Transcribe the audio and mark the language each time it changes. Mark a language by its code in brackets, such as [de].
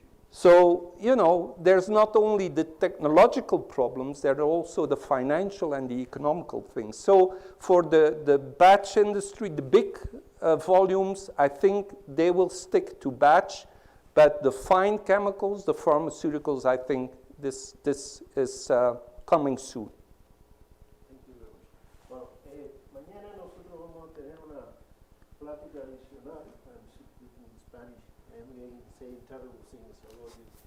[en] So, you know, there's not only the technological problems, there are also the financial and the economical things. So for the batch industry, the big volumes, I think they will stick to batch, but the fine chemicals, the pharmaceuticals, I think this is coming soon. Thank you very much. [es] Bueno, mañana nosotros vamos a tener una plática adicional. [en] I'm speaking in Spanish. We say terrible things about this.